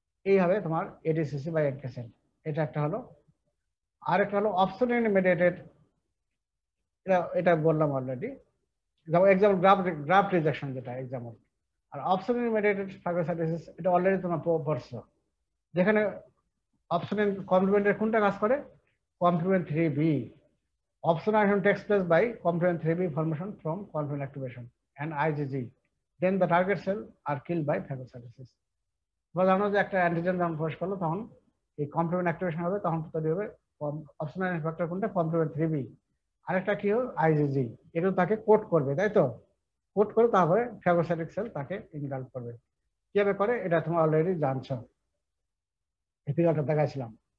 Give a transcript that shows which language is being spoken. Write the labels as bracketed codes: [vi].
[bn] এইভাবে তোমার এডিসিসি বা এনকে সেল, এটা একটা হলো। আর একটা হলো অপসোনিন মেডিয়েটেড এটা বললাম অলরেডি। যেমন এক্সাম্পল গ্রাফট রিজেকশন, যেটা এক্সাম্পল। আর অপশনাল মেডিকেটেড ফাগোসাইটোসিস, এটা অলরেডি তোমরা পড়ছো, যেখানে অপশনাল কমপ্লিমেন্টের কোনটা কাজ করে? [en] complement 3b. Optional action takes place by complement 3b formation from complement activation and IgG. Then the target cell are killed by phagocytosis. [bn] জানো যে একটা অ্যান্টিজেন যখন প্রবেশ করলো তখন এই কমপ্লিমেন্ট অ্যাক্টিভেশন হবে, তখন তৈরি হবে অপশনাল ফ্যাক্টর কোনটা? [en] complement 3b। [bn] আরেকটা কি হবে? IgG। এগুলো তাকে কোড করবে, তাই তো? কোড করে তারপরে ফ্যাগোসাইটিক সেল তাকে ইনগাল্ফ করবে। কিভাবে করে এটা তোমরা অলরেডি জানছো, এই ফিগারটা দেখাইছিলাম।